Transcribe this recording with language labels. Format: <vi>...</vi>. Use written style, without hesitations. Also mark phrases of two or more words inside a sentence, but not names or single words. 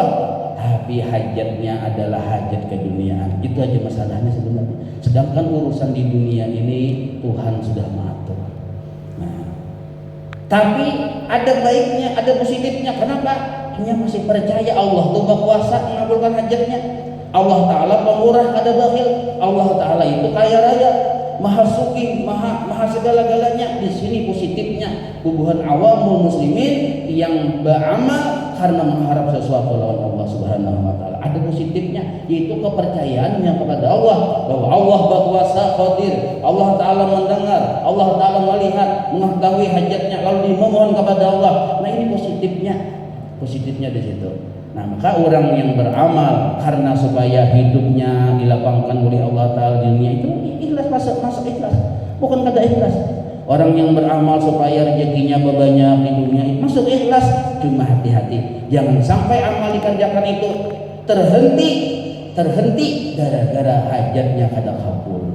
<id>Tapi hajatnya adalah hajat keduniaan. Itu aja masalahnya sebenarnya. Sedangkan urusan di dunia ini Tuhan sudah mengatur. Nah, tapi ada baiknya, ada positifnya. Kenapa? Dia masih percaya Allah itu berkuasa mengabulkan hajatnya. Allah Ta'ala pemurah, kada bakhil. Allah Ta'ala itu kaya raya, maha sugih, maha segala-galanya. Di sini positifnya hubungan</id> <ar>عوام المسلمين</ar> <id>yang beramal karena mengharap sesuatu lawan Allah</id> <ar>سبحانه وتعالى.</ar> <id>Ada positifnya, yaitu kepercayaannya kepada Allah, bahwa Allah berkuasa qadir. Allah Ta'ala mendengar, Allah Ta'ala melihat, mengetahui hajatnya, lalu dimohon kepada Allah. Nah, ini positifnya. Positifnya di situ. Nah, maka orang yang beramal karena supaya hidupnya dilapangkan oleh Allah Ta'ala di dunia itu ikhlas, masuk ikhlas, bukan kada ikhlas. Orang yang beramal supaya rezekinya banyak di dunia itu masuk ikhlas, cuma hati-hati jangan sampai amal dikerjakan itu terhenti gara-gara hajatnya kada kabul.</id>